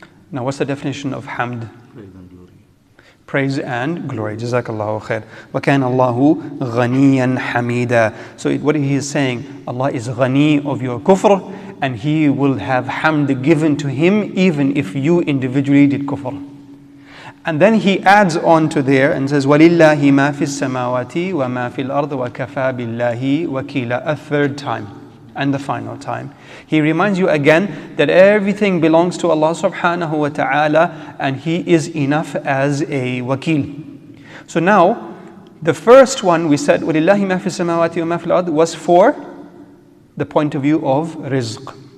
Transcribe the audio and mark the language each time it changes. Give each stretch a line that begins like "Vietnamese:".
English: Now what's the definition of hamd? Praise and glory. Jazakallahu khair.
Arabic: وَكَانَ اللَّهُ غَنِيًّا حَمِيدًا.
English: So what he is saying, Allah is ghani of your kufr, and He will have hamd given to Him even if you individually did kufr. And then he adds on to there and says,
Arabic: وَلِلَّهِ مَا فِي السَّمَاوَاتِ وَمَا فِي الْأَرْضِ وَكَفَى بِاللَّهِ وَكِيلًا.
English: A third time, and the final time. He reminds you again that everything belongs to Allah subhanahu wa ta'ala, and He is enough as a wakil. So now, the first one we said,
Arabic: وَلِلَّهِ مَا فِي السَّمَاوَاتِ وَمَا فِي الْأَرْضِ,
English: was for the point of view of rizq.